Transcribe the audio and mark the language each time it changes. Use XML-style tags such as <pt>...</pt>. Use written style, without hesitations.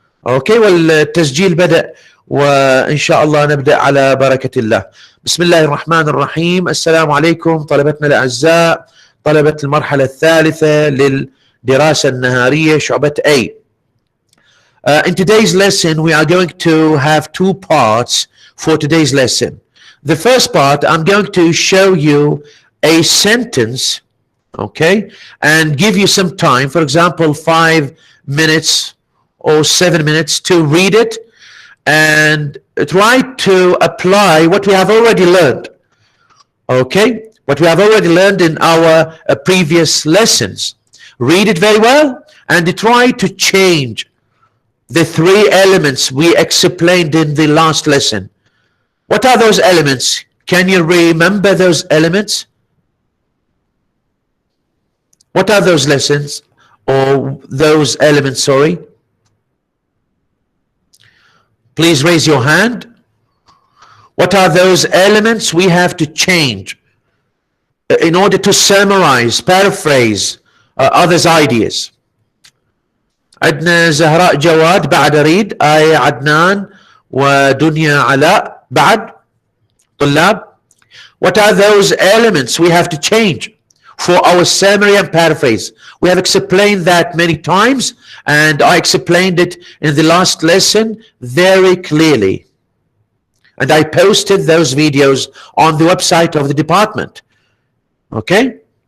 <ar>اوكي، والتسجيل بدأ وإن شاء الله نبدأ على بركة الله. بسم الله الرحمن الرحيم. السلام عليكم طلبتنا الأعزاء، طلبة المرحلة الثالثة للدراسة النهارية شعبة A.</ar> <en>In today's lesson, we are going to have two parts for today's lesson. The first part, I'm going to show you a sentence, okay, and give you some time, for example, 5 minutes or 7 minutes to read it and try to apply what we have already learned, okay, what we have already learned in our previous lessons. Read it very well and try to change the three elements we explained in the last lesson. What are those elements? Can you remember those elements? What are those lessons or those elements, sorry? Please raise your hand. What are those elements we have to change in order to summarize, paraphrase others' ideas?</en> <ar>عندنا زهراء جواد، بعد أريد آية عدنان ودنيا علاء بعد طلاب.</ar> <en>What are those elements we have to change for our summary and paraphrase? We have explained that many times and I explained it in the last lesson very clearly. And I posted those videos on the website of the department. Okay?</en>